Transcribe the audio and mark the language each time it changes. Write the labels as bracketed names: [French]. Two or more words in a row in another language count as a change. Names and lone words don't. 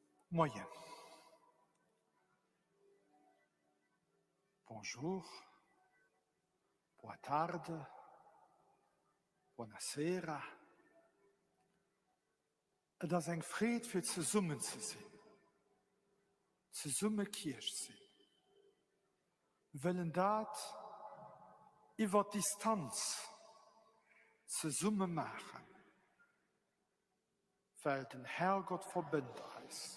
[French] moyen. Bonjour, [Portuguese] boa tarde, [Italian] buonasera. [German] Das ist ein Fried für zusammen zu sein, zusammen Kirche sein. Wir wollen das über Distanz zusammen machen, weil der Herrgott verbindet uns.